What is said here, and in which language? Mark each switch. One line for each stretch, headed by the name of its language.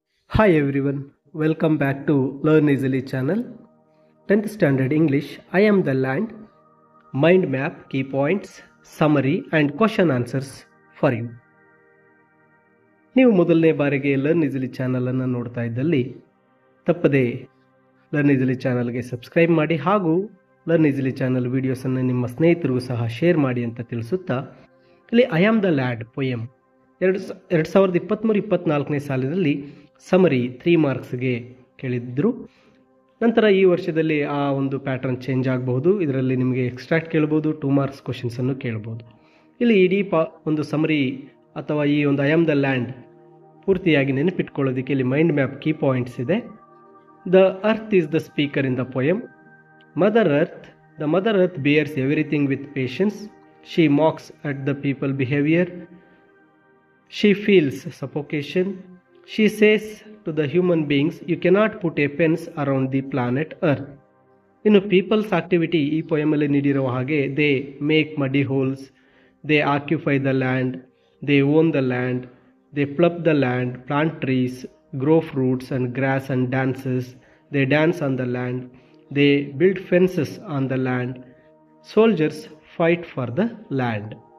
English: Hi everyone, welcome back to Learn Easily channel. 10th Standard English, I am the land, mind map, key points, summary and question answers for you.
Kannada: ನೀವು ಮೊದಲನೇ ಬಾರಿಗೆ learn easily ಚಾನಲನ್ನು ನೋಡ್ತಾ ಇದ್ದಲ್ಲಿ ತಪ್ಪದೆ learn easily ಚಾನಲ್ಗೆ subscribe ಮಾಡಿ ಹಾಗೂ ಲರ್ನ್ ಈಸಿಲಿ ಚಾನಲ್ ವಿಡಿಯೋಸನ್ನು ನಿಮ್ಮ ಸ್ನೇಹಿತರಿಗೂ ಸಹ ಶೇರ್ ಮಾಡಿ ಅಂತ ತಿಳಿಸುತ್ತಾ, ಇಲ್ಲಿ I am the lead poem 2023-24ನೇ ಸಾಲಿನಲ್ಲಿ ಸಮರಿ 3 ಮಾರ್ಕ್ಸ್ಗೆ ಕೇಳಿದ್ರು. ನಂತರ ಈ ವರ್ಷದಲ್ಲಿ ಆ ಒಂದು ಪ್ಯಾಟರ್ನ್ ಚೇಂಜ್ ಆಗಬಹುದು. ಇದರಲ್ಲಿ ನಿಮಗೆ ಎಕ್ಸ್ಟ್ರಾಕ್ಟ್ ಕೇಳ್ಬೋದು, 2 ಮಾರ್ಕ್ಸ್ ಕ್ವಶನ್ಸನ್ನು ಕೇಳ್ಬೋದು. ಇಲ್ಲಿ ಇಡೀ ಒಂದು ಸಮರಿ ಅಥವಾ ಈ ಒಂದು ಐ ಆಮ್ ದ ಲ್ಯಾಂಡ್ ಪೂರ್ತಿಯಾಗಿ ನೆನಪಿಟ್ಕೊಳ್ಳೋದಕ್ಕೆ ಇಲ್ಲಿ ಮೈಂಡ್ ಮ್ಯಾಪ್ ಕೀ ಪಾಯಿಂಟ್ಸ್ ಇದೆ.
English: The earth is the speaker in the poem. Mother earth bears everything with patience. She mocks at the people behaviour. She feels suffocation. She says to the human beings, you cannot put a fence around the planet Earth. ಇನ್ನು peoples activity
Kannada: ಈ ಪೊಯಮಲ್ಲಿ ನೀಡಿರುವ ಹಾಗೆ,
English: They make muddy holes, they occupy the land, they own the land, they plough the land, plant trees, grow fruits and grass and dances, they dance on the land, they build fences on the land, soldiers fight for the land.